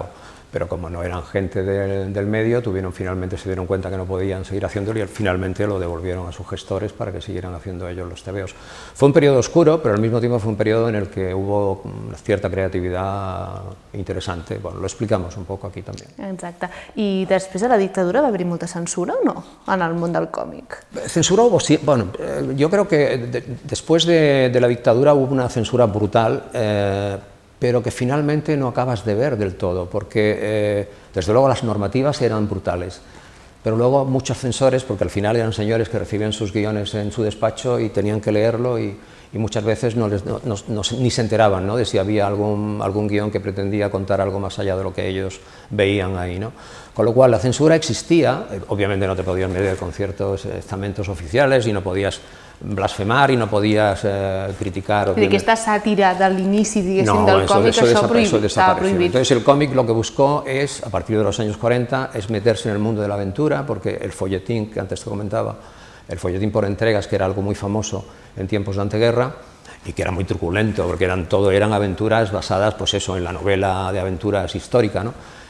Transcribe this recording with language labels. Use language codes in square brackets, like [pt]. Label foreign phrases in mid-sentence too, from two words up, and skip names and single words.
[es] Pero como no eran gente del medio, se dieron cuenta que no podían seguir haciéndolo y finalmente lo devolvieron a sus gestores para que siguieran haciendo ellos los TVOs. Fue un periodo oscuro, pero al mismo tiempo fue un periodo en el que hubo una cierta creatividad interesante. Bueno, lo explicamos un poco aquí también. [ca] Exacte. I després de la dictadura va haver-hi molta censura o no en el món del còmic? [es] Censura hubo, sí. Bueno, yo creo que después de la dictadura hubo una censura brutal, pero que finalmente no acabas de ver del todo, porque desde luego las normativas eran brutales, pero luego muchos censores, porque al final eran señores que recibían sus guiones en su despacho y tenían que leerlo y muchas veces ni se enteraban, ¿no?, de si había algún guión que pretendía contar algo más allá de lo que ellos veían ahí, ¿no? Con lo cual la censura existía, obviamente no te podías meter con ciertos estamentos oficiales y no podías blasfemar y no podías criticar. [ca] Que aquesta sàtira de l'inici, diguéssim, del còmic, [es] eso desapareció. [ca] estava prohibit. [es] Entonces el cómic lo que buscó es, a partir de los años 40, es meterse en el mundo de la aventura, porque el folletín que antes te comentaba, el folletín por entregas, que era algo muy famoso en tiempos de anteguerra y que era muy truculento, porque eran aventuras basadas, pues eso, en la novela de aventuras histórica, ¿no?